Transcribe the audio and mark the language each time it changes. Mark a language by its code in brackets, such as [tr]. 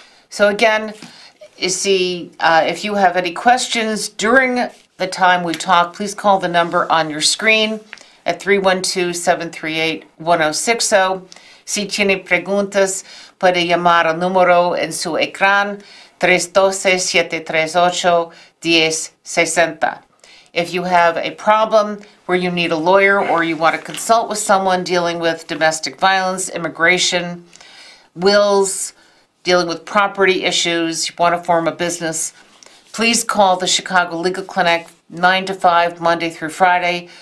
[en] So again, if you have any questions during the time we talk, please call the number on your screen at 312-738-1060. [es] Si tiene preguntas, puede llamar al número en su ecrán 312-738-1060. [en] If you have a problem where you need a lawyer or you want to consult with someone dealing with domestic violence, immigration, wills, dealing with property issues, you want to form a business, please call the Chicago Legal Clinic 9 to 5, Monday through Friday.